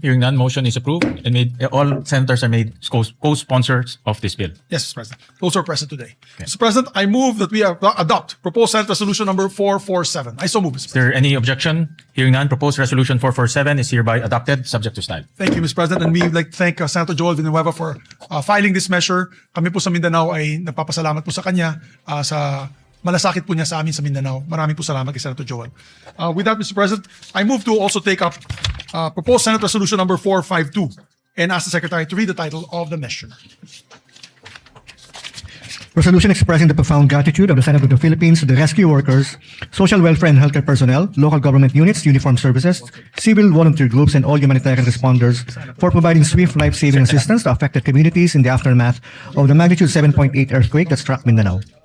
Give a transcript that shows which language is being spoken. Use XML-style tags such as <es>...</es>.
<en>Hearing none, motion is approved and all senators are made co-sponsors of this bill. Yes, Mr. President. Those are present today. Mr. President, I move that we adopt proposed Senate Resolution number 447. I so move, Mr. Is there President. any objection? Hearing none, proposed resolution 447 is hereby adopted, subject to style. Thank you, Mr. President. And we'd like to thank Senator J0EL Villanueva for filing this measure.</en> <tl>Kami po sa Mindanao ay nagpapasalamat po sa kanya sa malasakit po niya sa amin sa Mindanao. Maraming po salamat kay Senator J0EL.</tl> <en>With that, Mr. President, I move to also take up proposed Senate Resolution number 452 and ask the Secretary to read the title of the measure. Resolution expressing the profound gratitude of the Senate of the Philippines to the rescue workers, social welfare and healthcare personnel, local government units, uniformed services, civil volunteer groups, and all humanitarian responders for providing swift life-saving assistance to affected communities in the aftermath of the magnitude 7.8 earthquake that struck Mindanao.</en>